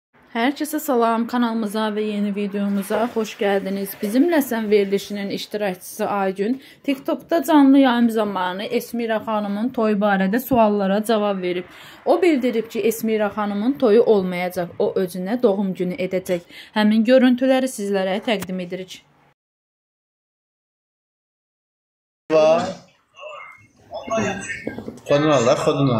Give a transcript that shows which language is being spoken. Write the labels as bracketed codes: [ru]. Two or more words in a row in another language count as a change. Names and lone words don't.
[az] Herkese salam, kanalımıza ve yeni videomuza hoş geldiniz. Bizimle Sen verilişinin iştirakçısı Aygün, TikTok'ta canlı yayım zamanı Esmira xanımın toyu barədə suallara cavab verib. O bildirib ki, Esmira xanımın toyu olmayacaq, o özünə doğum günü edəcək. Həmin görüntüləri sizlərə təqdim edirik. Xodun al.